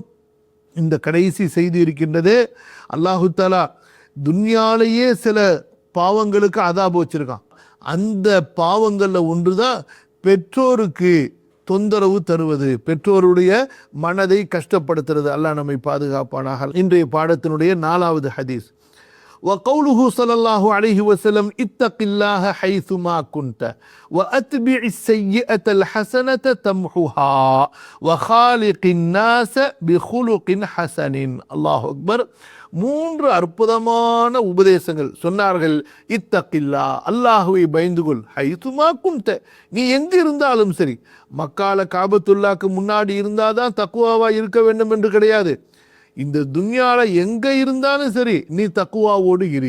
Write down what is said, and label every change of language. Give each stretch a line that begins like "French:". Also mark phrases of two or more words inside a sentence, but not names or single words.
Tamil: இந்த கடைசி செய்தி இருக்கின்றது,
Arabic: الله تعالى
Tamil: துன்யாலேயே சில பாவங்களுக்கு அதாபு வச்சிருக்கான். அந்த பாவங்களில் ஒன்றுதான் பெற்றோருக்கு தொந்தரவு தருவது, பெற்றோருடைய மனதை கஷ்டப்படுத்துறது. அல்லாஹ் நம்மை பாதுகாப்பானாக. இன்றைய பாடத்தினுடைய 4வது ஹதீஸ்,
Arabic: وقوله صلى الله عليه وسلم اتق الله حيثما كنت واتبع السيئة الحسنة تمحها وخالق الناس بخلق حسن. الله أكبر.
Tamil: 3 அற்புதமான உபதேசங்கள் சொன்னார்கள். இத்தகில்லா, அல்லாஹுவை பயந்துகொள்.
Arabic: حيثما كنت,
Tamil: நீ எங்க இருந்தாலும் சரி. மக்கால காபத்துல்லாக்கு முன்னாடி இருந்தாதான் தக்குவாவா இருக்க வேண்டும் என்று கிடையாது. இந்த துன்யால எங்க இருந்தாலும் சரி நீ தக்குவாவோடு இரு.